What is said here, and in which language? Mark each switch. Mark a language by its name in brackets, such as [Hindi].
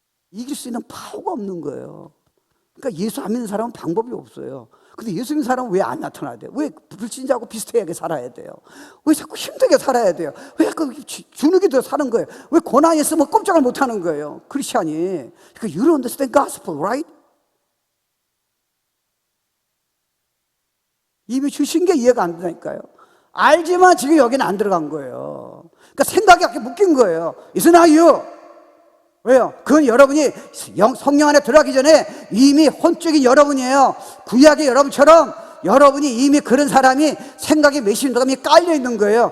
[Korean] 이길 수 있는 파워가 없는 거예요. 그러니까 예수 안 믿는 사람은 방법이 없어요. 근데 예수 믿는 사람은 왜 안 나타나야 돼요? 왜 불신자하고 비슷하게 살아야 돼요? 왜 자꾸 힘들게 살아야 돼요? 왜 자꾸 주눅이 들어 사는 거예요? 왜 고난이 있으면 꼼짝을 못 하는 거예요? 크리스찬이. [English] 그러니까 you don't understand gospel, right? [Korean] 이미 주신 게 이해가 안 되니까요. 알지만 지금 여기는 안 들어간 거예요. 그러니까 생각이 이렇게 묶인 거예요. [English] It's not you. [Korean] 왜요? 그건 여러분이 성령 안에 들어가기 전에 이미 혼적인 여러분이에요. 구약의 여러분처럼 여러분이 이미 그런 사람이 생각이 메신저감이 깔려 있는 거예요.